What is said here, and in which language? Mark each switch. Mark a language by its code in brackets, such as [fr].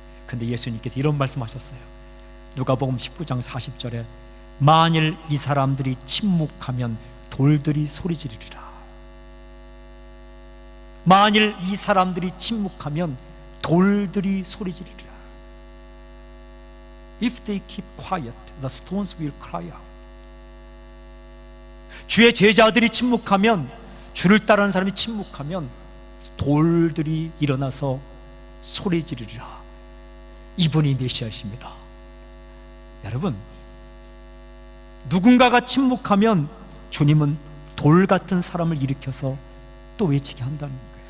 [ko] 근데 예수님께서 이런 말씀하셨어요. 누가복음 19장 40절에 만일 이 사람들이 침묵하면 돌들이 소리 지르리라. 만일 이 사람들이 침묵하면 돌들이 소리 지르리라. [en] If they keep quiet, the stones will cry out. [ko] 주의 제자들이 침묵하면, 주를 따르는 사람이 침묵하면 돌들이 일어나서 소리 지르리라. 이분이 메시아이십니다. 여러분, 누군가가 침묵하면 주님은 돌 같은 사람을 일으켜서 또 외치게 한다는 거예요.